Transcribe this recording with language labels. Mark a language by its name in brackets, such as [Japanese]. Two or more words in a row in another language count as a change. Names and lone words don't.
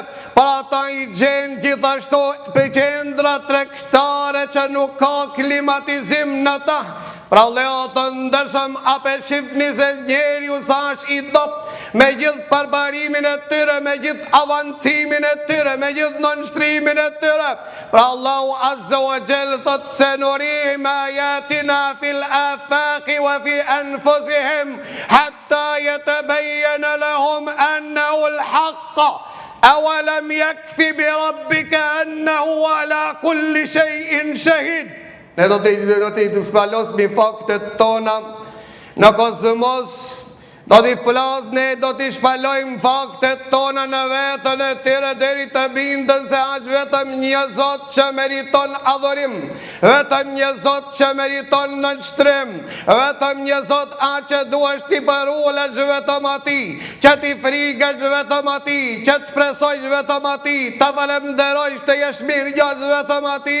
[Albanian] Pra ata i gjenë gjithashtu për qendra tregtare që nuk ka klimatizim në ta. Pra Vëllezër të ndershëm, apo shifni se njeriu sa është i dobët me gjithë përbarimin e tyre, me gjithë avancimin e tyre, me gjithë nënshtrimin e tyre. Pra Allahu [Arabic] عز وجل [Albanian] thot se [Arabic] نريهم آياتنا في الآفاق وفي أنفسهم حتى يتبين لهم أنه الحق. أولم يكف بربك أنه على كل شيء شهيد. [Albanian] Ne do të shpalosmi faktet tona në Kosmos. Do t'i flasë, ne do t'i shpalojmë faktet tona në vetën e tyre deri të bindën se aq vetëm një Zot që meriton adhurim, vetëm një Zot që meriton nënshtrim, vetëm një Zot aq që duhesh t'i përulesh vetëm ati, që t'i frikesh vetëm ati, që t'shpresojsh vetëm ati, të falemnderojsh të jesh mirë gjatë vetëm ati.